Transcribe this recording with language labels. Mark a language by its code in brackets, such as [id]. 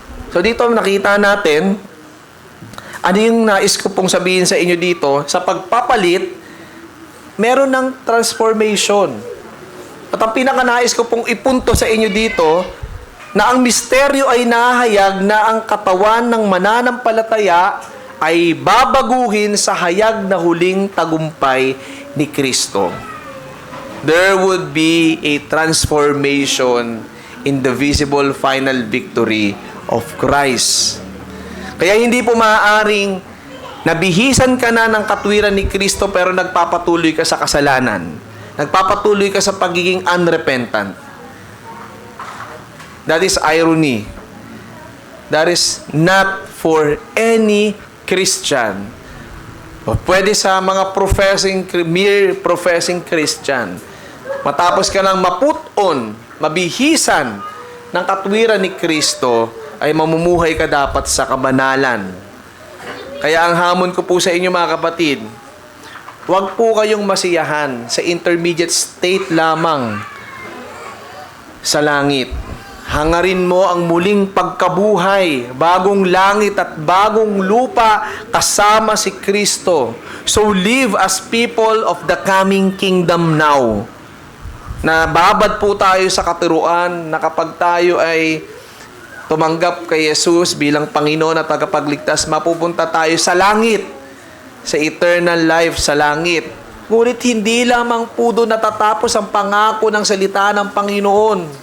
[tl] So dito nakita natin, ano yung nais ko pong sabihin sa inyo dito, sa pagpapalit, meron ng transformation. At ang pinakanais ko pong ipunto sa inyo dito, na ang misteryo ay nahayag na ang katawan ng mananampalataya ay babaguhin sa hayag na huling tagumpay ni Kristo. [en] There would be a transformation in the visible final victory of Christ. [tl] Kaya hindi po maaaring nabihisan ka na ng katwiran ni Kristo pero nagpapatuloy ka sa kasalanan. Nagpapatuloy ka sa pagiging unrepentant. [en] That is irony. That is not for any Christian. [tl] O pwede sa mga [en] mere professing Christian. [tl] Matapos ka lang maput on, mabihisan ng katwiran ni Kristo, ay mamumuhay ka dapat sa kabanalan. Kaya ang hamon ko po sa inyo, mga kapatid, huwag po kayong masiyahan sa intermediate state lamang sa langit. Hangarin mo ang muling pagkabuhay, bagong langit at bagong lupa kasama si Kristo. [en] So live as people of the coming kingdom now. [tl] Nababad po tayo sa katuruan na kapag tayo ay tumanggap kay Jesus bilang Panginoon at tagapagligtas, mapupunta tayo sa langit, sa [en] eternal life [tl] sa langit. Ngunit hindi lamang po doon natatapos ang pangako ng salita ng Panginoon.